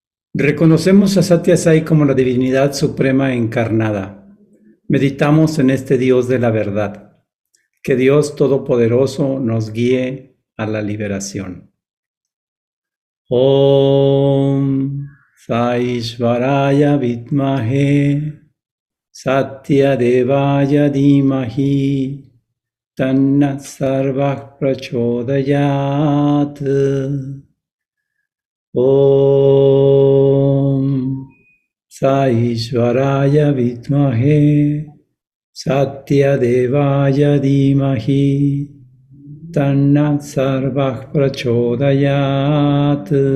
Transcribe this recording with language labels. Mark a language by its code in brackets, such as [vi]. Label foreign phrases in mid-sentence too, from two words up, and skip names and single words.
[es] Reconocemos a Satya Sai como la divinidad suprema encarnada. Meditamos en este Dios de la verdad. Que Dios Todopoderoso nos guíe a la liberación. [sa] Om Saishvaraya Vidmahe Satya Devaya Dhimahi Tanna Sarvah Prachodayat. Om Saishvaraya Vidmahe Satya Devaya Dhimahi Tanna Sarvah Prachodayat.